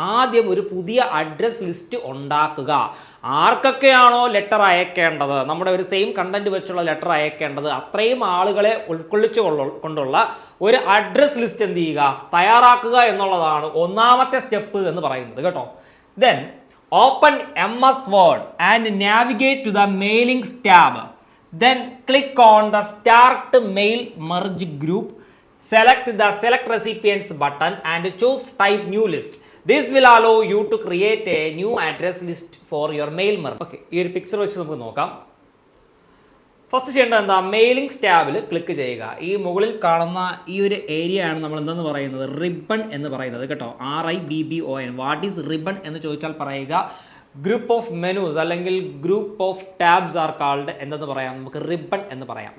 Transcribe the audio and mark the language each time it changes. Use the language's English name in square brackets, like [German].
[Malayalam] ആദ്യം ഒരു പുതിയ അഡ്രസ് ലിസ്റ്റ് ഉണ്ടാക്കുക. ആർക്കൊക്കെയാണോ ലെറ്റർ അയക്കേണ്ടത്, നമ്മുടെ ഒരു സെയിം കണ്ടന്റ് വെച്ചുള്ള ലെറ്റർ അയക്കേണ്ടത്, അത്രയും ആളുകളെ ഉൾക്കൊള്ളിച്ചു കൊണ്ടുള്ള ഒരു അഡ്രസ് ലിസ്റ്റ് എന്ത് ചെയ്യുക, തയ്യാറാക്കുക എന്നുള്ളതാണ് ഒന്നാമത്തെ സ്റ്റെപ്പ് എന്ന് പറയുന്നത് കേട്ടോ. [English] Then open MS word and navigate to the mailings tab. Then click on the start mail merge group. Select the select recipients button and choose type new list. This will allow you to create a new address list for your mail merge. [Malayalam] Okay, ഈ ഒരു picture വെച്ച് നമുക്ക് നോക്കാം. First ചെയ്യേണ്ടത് എന്താ, mailings ടാബിൽ click ചെയ്യുക. ഈ മുകളിൽ കാണുന്ന ഈ ഒരു ഏരിയ ആണ് നമ്മൾ എന്തെന്ന് പറയുന്നത്, റിബൺ എന്ന് പറയുന്നത് കേട്ടോ. RIBBON. [English] what is ribbon [Malayalam] എന്ന് ചോദിച്ചാൽ പറയുക [English] group of menus [Malayalam] അല്ലെങ്കിൽ [English] group of tabs are called [Malayalam] എന്തെന്ന് പറയാം, നമുക്ക് റിബൺ എന്ന് പറയാം.